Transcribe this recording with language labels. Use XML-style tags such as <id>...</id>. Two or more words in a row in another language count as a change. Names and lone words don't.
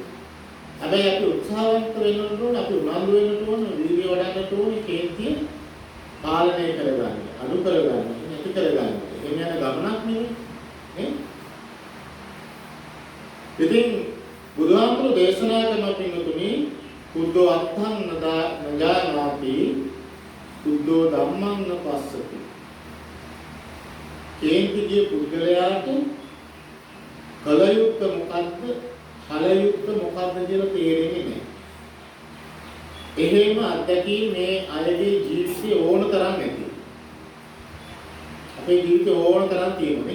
<si>හැබැයි අපි උත්සාහවත් වෙන්න ඕන, අපි උනන්දු වෙන්න ඕන, වීර්ය වඩන්න ඕන කේන්තිය පාලනය කරගන්න, අඩු කරගන්න, නැති කරගන්න. එහෙම යන ගමනක් නෙවෙයි. නේ? ඉතින් බුදුහාමුදුරු දේශනා කරන පින්තුනි</si> <pi>කුද්දෝ අත්තං නජානාති කුද්දෝ ධම්මං නපස්සති.</pi> <si>කේන්තිගේ පුද්ගලයාට කලයුක්ත මොකද්ද, කලයුක්ත මොකද්ද කියලා තේරෙන්නේ නැහැ. එහෙම අත්දැකීම් මේ අයගේ ජීවිතේ ඕන තරම් නැති. අපේ ජීවිතේ ඕන තරම් තියෙනනේ.</si>